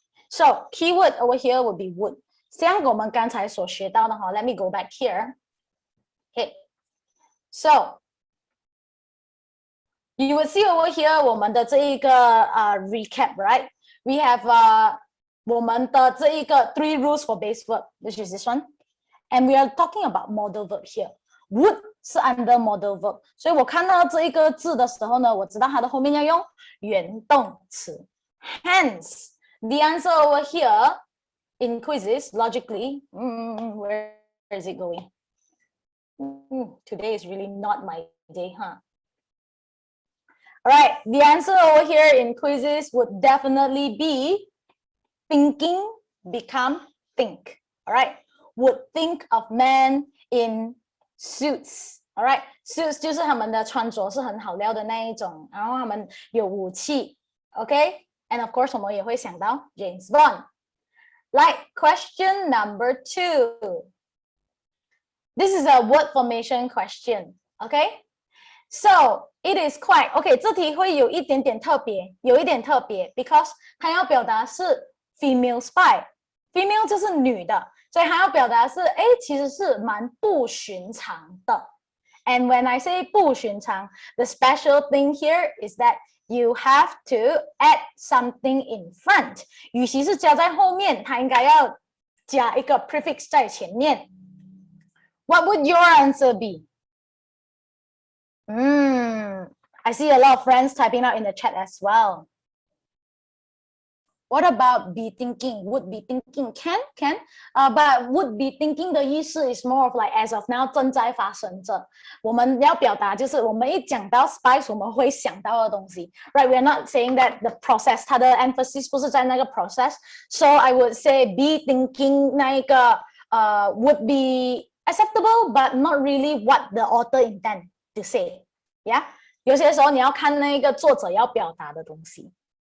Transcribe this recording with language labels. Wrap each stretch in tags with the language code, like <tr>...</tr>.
<en>So keyword over here would be would.</en> <zh>像我们刚才所学到的哈</zh> <en>let me go back here. Okay. So you will see over here</en> <zh>我们的这一个</zh> <en>recap, right? We have</en> <zh>我们的这一个</zh> <en>3 rules for base verb, which is this one. And we are talking about modal verb here.</en> <zh>Would 是</zh> <en>under modal verb,</en> <zh>所以我看到这一个字的时候呢，我知道它的后面要用原动词。</zh> <en>Hence, the answer over here in quizzes, logically, where is it going? Today is really not my day, huh? All right, the answer over here in quizzes would definitely be thinking become think. All right, would think of men in suits. All right,</en> <zh>suits 就是他们的穿着是很好料的那一种，然后他们有武器 ，OK?</zh> <en>And of course</en> <zh>我们也会想到</zh> <en>James Bond. Like question number 2. This is a word formation question, okay?</en> <zh>So it is quite, okay, 这题会有一点点特别，有一点特别</zh> <en>because</en> <zh>它要表达是 female spy. Female 就是女的，所以它要表达是其实是蛮不寻常的。</zh> <en>And when I say 不寻常 the special thing here is that you have to add something in front</en> <zh>与其是加在后面，它应该要加一个</zh> <en>prefix</en> <zh>在前面。</zh> <en>What would your answer be? I see a lot of friends typing out in the chat as well. What about be thinking? Would be thinking can, but would be thinking 的意思 is more of like as of now</en> <zh>正在发生着。我们要表达就是我们一讲到 spice 我们会想到的东西 ，</zh> <en>right? We're not saying that the process</en> <zh>它的</zh> <en>emphasis</en> <zh>不是在那个</zh> <en>process. So I would say be thinking</en> <zh>那一个</zh> <en>would be acceptable, but not really what the author intend to say. Yeah.</en> <zh>有些时候你要看那个作者要表达的东西。</zh>